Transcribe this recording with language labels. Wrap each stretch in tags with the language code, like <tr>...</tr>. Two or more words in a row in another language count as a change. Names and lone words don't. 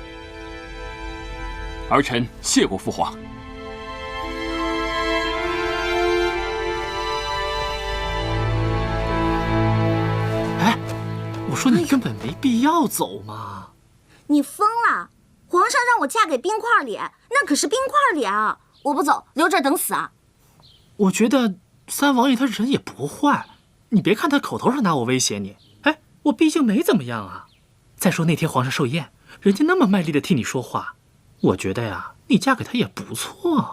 <zh>兒臣謝過父皇。哎，我說你根本沒必要走嘛！你瘋了！皇上讓我嫁給冰塊臉，那可是冰塊臉啊！我不走，留这兒等死啊！我觉得三王爺他人也不壞，你別看他口頭上拿我威脅你，哎，我畢竟沒怎麼樣啊。再說那天皇上壽宴，人家那麼賣力的替你說話，我覺得呀，你嫁給他也不錯。</zh>